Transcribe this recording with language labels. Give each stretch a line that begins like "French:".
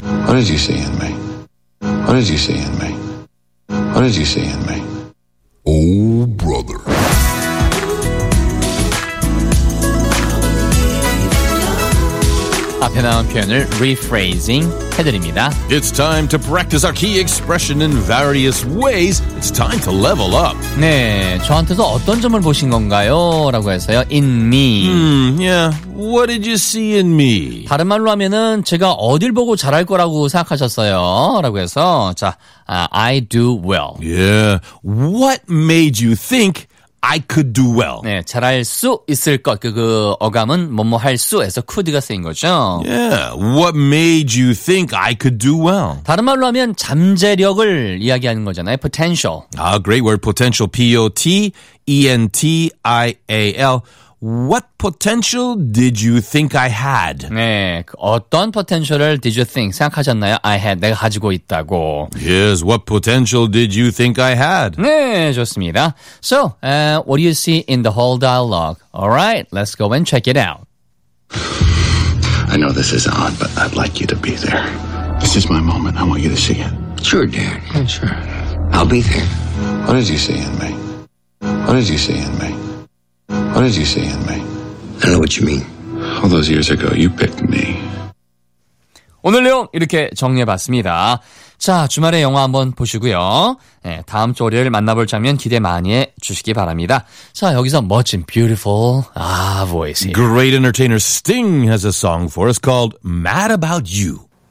English: What did you see in me? What did you see in me? What did you see in me? Oh, brother.
Korean: 앞에 나온 표현을 rephrasing 해드립니다.
English: It's time to practice our key expression in various ways. It's time to level up.
Korean: 네, 저한테서 어떤 점을 보신 건가요? 라고 했어요.
English: In me. Yeah, what did you see in me?
Korean: 다른 말로 하면은 제가 어딜 보고 잘할 거라고 생각하셨어요? 라고 해서 자,
English: I do well. Yeah, what made you think I could do well.
Korean: 네, 잘할 수 있을 것. 그 어감은 뭐뭐 할 수에서 could가 쓰인 거죠.
English: Yeah, what made you think I could do well?
Korean: 다른 말로 하면 잠재력을 이야기하는 거잖아요.
English: Potential. 아, great word. Potential. P-O-T-E-N-T-I-A-L. What potential did you think I had?
Korean: 네, 어떤 potential을
English: did you think
Korean: 생각하셨나요?
English: I had,
Korean: 내가 가지고 있다고.
English: Yes, what potential did you think I had?
Korean: 네, 좋습니다.
English: So, what do you see in the whole dialogue? All right, let's go and check it out. I know this is odd, but I'd like you to be there. This is my moment. I want you to see it. Sure, Dad. Yeah, sure. I'll be there. What did you see in me? What did you see in me? What did you see in me? I don't know what you mean. All those years ago, you picked me.
Korean: 오늘 내용 이렇게 정리해봤습니다. 자, 주말에 영화 한번 보시고요. 네, 다음 주 월요일 만나볼 장면 기대 많이 해주시기 바랍니다. 자, 여기서 멋진 beautiful 아, voice.
English: Great entertainer Sting has a song for us called Mad About You.